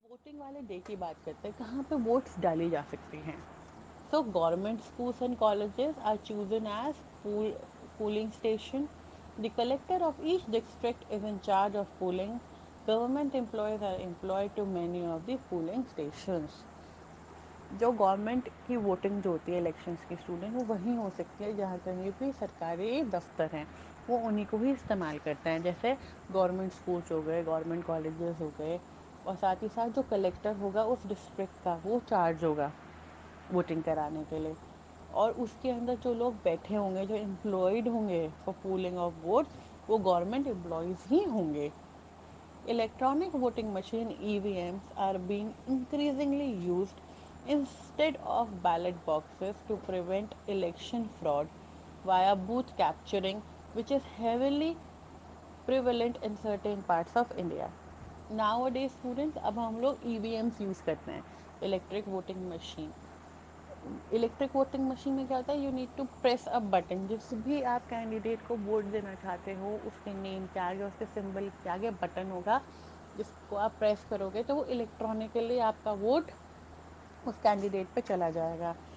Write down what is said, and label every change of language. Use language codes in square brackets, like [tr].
[ur] Voting والے day کی بات کرتے ہیں کہاں پہ ووٹس ڈالی جا سکتی ہیں. [en] So government schools and colleges are chosen as polling station. The collector of each district is in charge of polling. Government employees are employed to many of the polling stations. [ur] جو گورنمنٹ کی voting جو ہوتی ہے elections کی student وہ وہیں ہو سکتی ہے جہاں کہیں بھی سرکاری دفتر ہیں وہ انہیں کو ہی استعمال کرتے ہیں. جیسے گورنمنٹ اسکولس ہو گئے, گورنمنٹ کالجز ہو گئے, اور ساتھ ہی ساتھ جو کلیکٹر ہوگا اس ڈسٹرکٹ کا وہ چارج ہوگا ووٹنگ کرانے کے لیے. اور اس کے اندر جو لوگ بیٹھے ہوں گے, جو امپلائڈ ہوں گے [en] for polling of votes, [ur] وہ گورنمنٹ امپلائیز ہی ہوں گے. [en] Electronic voting machine EVMs are being increasingly used instead of ballot boxes to prevent election fraud via booth capturing, which is heavily prevalent in certain parts of India. Nowadays students [ur] اب ہم لوگ ای وی AIIMS use کرتے ہیں, electric voting machine. Electric voting machine میں کیا ہوتا ہے, [en] You need to press a button. [ur] جس بھی آپ کینڈیڈیٹ کو ووٹ دینا چاہتے ہو اس کے نیم کے آگے, اس کے سمبل کے آگے بٹن ہوگا جس کو آپ پریس کرو گے تو وہ الیکٹرانکلی آپ کا ووٹ اس کینڈیڈیٹ پہ چلا جائے گا.